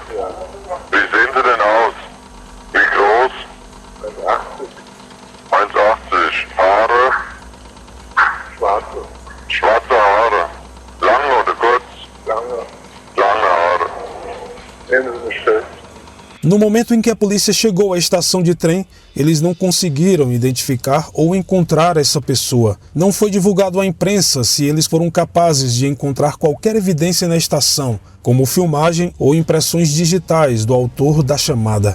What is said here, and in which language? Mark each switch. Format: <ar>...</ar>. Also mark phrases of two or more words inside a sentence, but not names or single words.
<de>Ja. Wie sehen Sie denn aus? Wie groß? 1,80. 1,80. Haare? Schwarze. Schwarze Haare. Lange oder kurz? Lange. Lange Haare. Nehmen Sie mich fest.</de> <pt>No momento em que a polícia chegou à estação de trem, eles não conseguiram identificar ou encontrar essa pessoa. Não foi divulgado à imprensa se eles foram capazes de encontrar qualquer evidência na estação, como filmagem ou impressões digitais do autor da chamada.</pt>